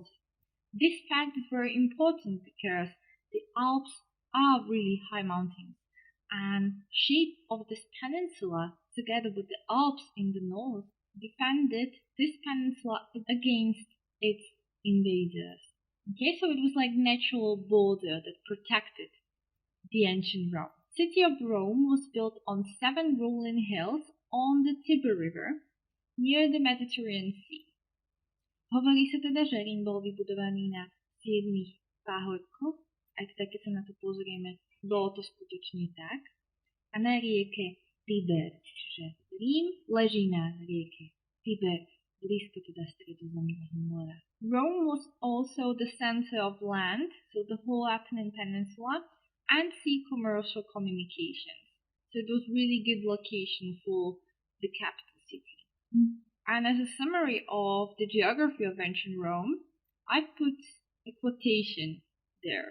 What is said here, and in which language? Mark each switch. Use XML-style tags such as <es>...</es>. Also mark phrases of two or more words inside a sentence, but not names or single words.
<en>This fact is very important because the Alps are really high mountains, and shape of this peninsula, together with the Alps in the north, defended this peninsula against its invaders. Okay, so it was like natural border that protected the ancient Rome. City of Rome was built on 7 rolling hills on the Tiber River near the Mediterranean Sea.</en> <sk>Hovorí sa teda, že Rím bol vybudovaný na 7 pahorkoch, aj teda keď sa na to pozrieme, bolo to skutočne tak. A na rieke Tiber, čiže Rím leží na rieke Tiber, blízko teda Stredozemného mora.</sk> <en>Rome was also the center of land, so the whole Apennine Peninsula, and sea commercial communications. So it was really good location for the capital city. And as a summary of the geography of ancient Rome, I put a quotation there.</en>